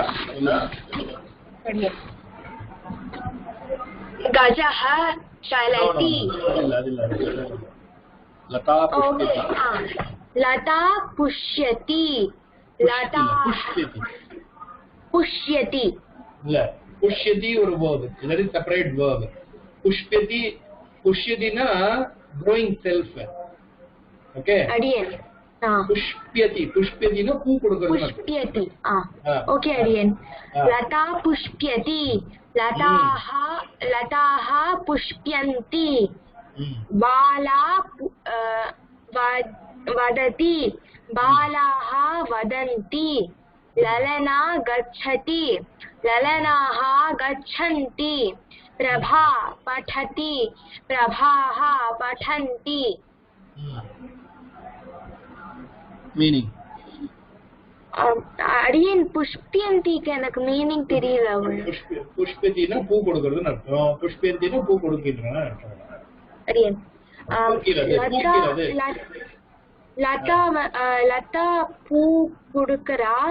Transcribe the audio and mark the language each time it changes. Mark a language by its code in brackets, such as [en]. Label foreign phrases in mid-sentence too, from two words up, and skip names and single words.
[sa] அடியேன் गजः चलति. லதா पुष्यति. लता पुष्यति [ta] இல்ல புஷ்யதி ஒரு verb. இது செப்பரேட் verb. புஷ்யதினா [en] growing self. [ta] ஓகே அடியேன் புஷ்யதினா பூ கொடுக்கிறது. [sa] புஷ்யதி ஓகே அடியேன். लता पुष्यति लताः पुष्यन्ति. பாலா वदति बालाः वदन्ति. ललना गच्छति ललनाः गच्छन्ति. प्रभा पठति प्रभाः पठन्ति. [ta] மீனிங் அடியேன் புஷ்பியந்திக்கு எனக்கு மீனிங் தெரியல. புஷ்பதினா பூ கொடுக்கிறதுன்னு அர்த்தம். புஷ்பந்தினா பூ கொடுக்கின்றன அர்த்தம். அடியேன் லதா பூ கொடுக்கிறா.